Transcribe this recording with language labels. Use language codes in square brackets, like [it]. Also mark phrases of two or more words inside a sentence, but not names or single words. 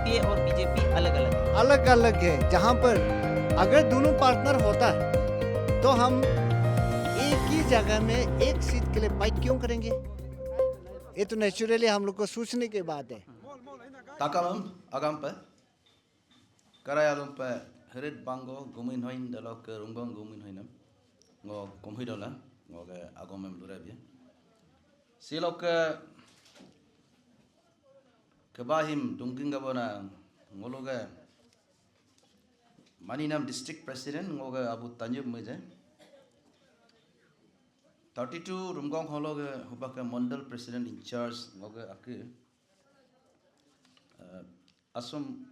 [hi] और बीजेपी अलग अलग है। अलग अलग है, जहाँ पर अगर दोनों पार्टनर होता है तो हम एक ही जगह में एक सीट के लिए फाइट क्यों करेंगे? ये तो नेचुरली हम लोग को सोचने के बाद है. [mjw] Takamam agampa karayalumpa herit bango gumin hoin dalok rungbong gumin hoinam ngo komhidola ngo ke agomem lurabia silok kebahim dungking gabona ngologa Maninam [en] district president [mjw] ngoga Abu Tanjub meje 32 Rumgong hologa hubaka mandal [en] president in charge [mjw] ngoga ake asum